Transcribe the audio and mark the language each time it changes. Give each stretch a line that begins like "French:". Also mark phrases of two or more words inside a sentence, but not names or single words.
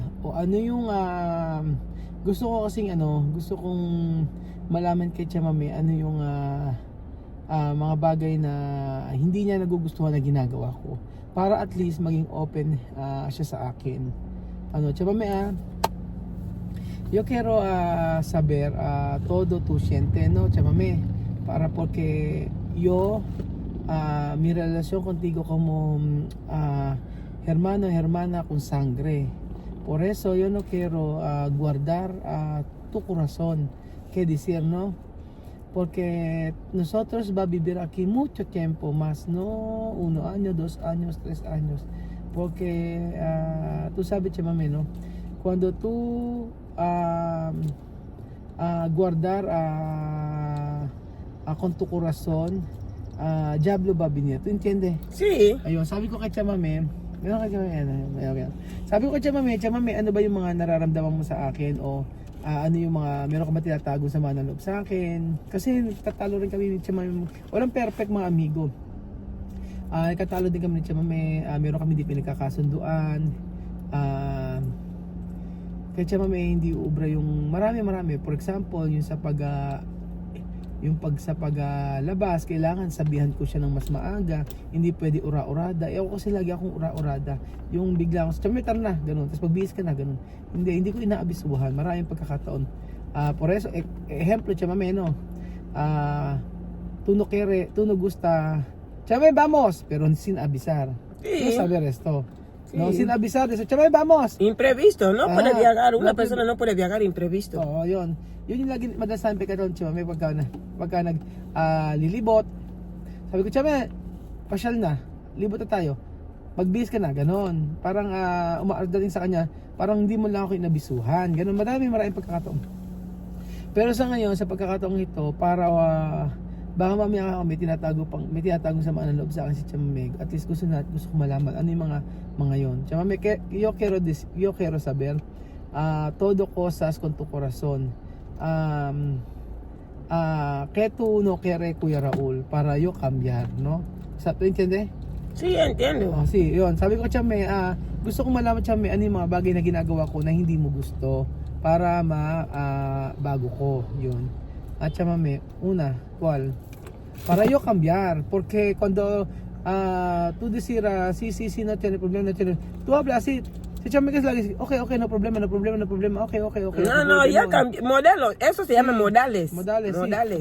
Filipino: O ano yung gusto ko kasing gusto kong malaman kay chamame ano yung mga bagay na hindi niya nagugustuhan na ginagawa ko, para
English: at least
Filipino: maging open siya sa akin.
Spanish: Chamame, yo quiero saber todo tu siente, no chamame, para porque yo mi relación contigo como hermana con sangre. Por eso yo no quiero guardar tu corazón, que decir, ¿no? Porque nosotros va a vivir aquí mucho tiempo más, no 1 año, 2 años, 3 años. Porque tú sabes, chamame, ¿no? Cuando tú guardar con tu corazón, diablo va a venir. ¿Tú entiendes? Sí.
Filipino: Ayun, sabi ko kay chamame, sabi ko kay chamame, ano ba yung mga nararamdaman mo sa akin, o ano yung mga meron ka ba tinatago sa mga naloob sa akin? Kasi tatalo rin kami ni chamame. Walang perfect mga amigo. Katalo din kami ni chamame, meron kami di pinagkakasunduan. Kay chamame hindi ubra yung marami. For example, yung sa paglabas, kailangan sabihan ko siya ng mas maaga, hindi pwede ura-urada. Ako kasi lagi akong ura-urada, yung bigla ako, chamame tara na, ganun, tapos pagbihis ka na, ganun. Hindi ko inaabisuhan, maraming pagkakataon.
Spanish: Por eso, ejemplo, chamame, no, tú no gusta, chamame, vamos, pero sin avisar. No Sí. saber esto. Sí. No, sin avisar, eso, chamame, vamos. Imprevisto, no puede viajar. Una no puede- persona no puede viajar imprevisto.
Filipino: Oo, yun. Yun yung lagi madalas namin pagkataon, chamame, pagka lilibot. Sabi ko, chamame, pasyal na, libot na tayo. Magbihis ka na, ganon. Parang umaarda din sa kanya, parang hindi mo lang ako inabisuhan. Ganon, maraming pagkakataon. Pero sa ngayon, sa pagkakataong ito, para baka mamaya may tinatago sa mga naloob sa akin si chamame.
English: At least
Filipino: gusto ko malaman ano yung mga yon.
Spanish: Chamame, yo quiero saber todo cosas con tu corazón. que tú no quieres, Kuya Raul, para yo cambiar, no? ¿Tú entiendes? Sí, entiendo. Oh, sí,
Filipino: yun. Sabi ko, Chame, gusto ko malaman, Chame, ano yung mga bagay na ginagawa ko na hindi mo gusto para bago ko, yun.
Spanish: At Chame, una, ¿cuál? Para yo cambiar, porque cuando tú decir, sí, no tiene problema, no tiene, tú hablas así, si Chame que es la que dice, ok, no problema, ok. No, ya cambió. Modelo, eso se llama modales. Modales, sí.